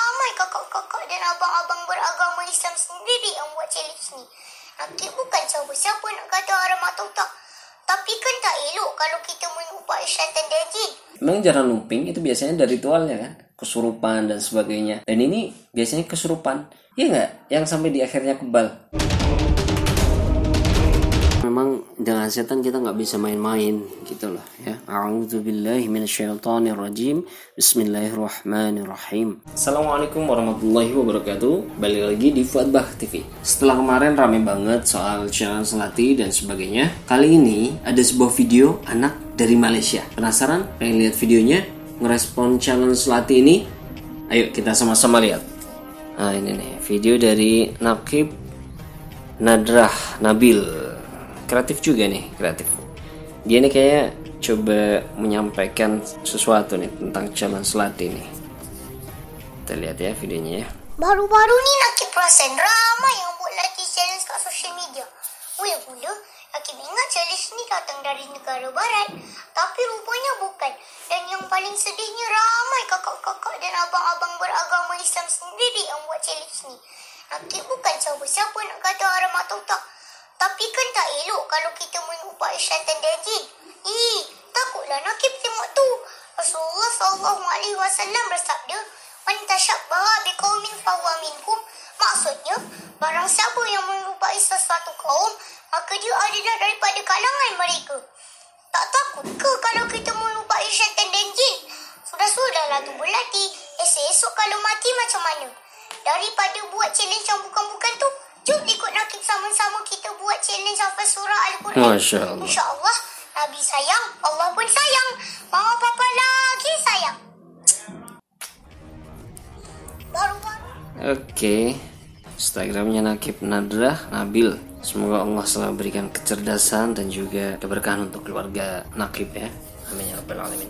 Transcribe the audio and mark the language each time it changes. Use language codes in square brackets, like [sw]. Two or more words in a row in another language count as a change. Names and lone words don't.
[ms] ramai kakak-kakak dan abang-abang beragama Islam sendiri yang buat challenge ni. Nanti bukan siapa-siapa nak kata haram atau tak. Tapi kan tak elok kalau kita menyerupai syaitan dan jin. [id] Memang jaran lumping itu biasanya ada ritualnya kan, kesurupan dan sebagainya. Dan ini biasanya kesurupan, iya nggak? Yang sampai di akhirnya kebal. Memang dengan setan kita nggak bisa main-main gitu loh ya. [ar] أعوذ بالله من الشيطان الرجيم. بسم الله الرحمن الرحيم. السلام عليكم ورحمة الله وبركاته. [id] Balik lagi di Fuad Bah TV. Setelah kemarin rame banget soal challenge latih dan sebagainya, kali ini ada sebuah video anak dari Malaysia. Penasaran? Pengen lihat videonya? Ngerespon challenge latih ini? Ayo kita sama-sama lihat. Nah ini nih video dari Nakib Nadrah Nabil. Kreatif juga nih, kreatif. Dia nih kayak coba menyampaikan sesuatu nih tentang challenge latih nih. Kita lihat ya videonya ya. [ms] Baru-baru ni Nakib perasan ramai yang buat latih challenge kat [en] social media. [ms] Mula-mula Nakib ingat challenge ni datang dari negara barat, tapi rupanya bukan. Dan yang paling sedihnya ramai kakak-kakak dan abang-abang beragama Islam sendiri yang buat challenge ni. Nakib bukan siapa-siapa nak kata haram atau tak. Tapi kan tak elok kalau kita menyerupai syaitan dan jin. Takutlah Nakib tengok tu. Rasulullah SAW bersabda, [ar] "من تشبه بقوم فهو منهم." [ms] Maksudnya, barang siapa yang menyerupai sesuatu kaum, maka dia adalah daripada kalangan mereka. Tak takut ke kalau kita menyerupai syaitan dan jin? Sudah-sudahlah tu berlatih. Esok-esok kalau mati macam mana? Daripada buat challenge yang bukan-bukan tu, jom ikut Nakib sama-sama kita buat challenge hafal surah Al-Quran. [ar] ما شاء الله. [ms] InsyaAllah, Nabi sayang, Allah pun sayang. Mama papa lagi sayang. Baru-baru. [id] Oke. Instagramnya Nakib Nadrah Nabil. Semoga Allah selalu berikan kecerdasan dan juga keberkahan untuk keluarga Nakib ya. [ar] آمين يا رب العالمين.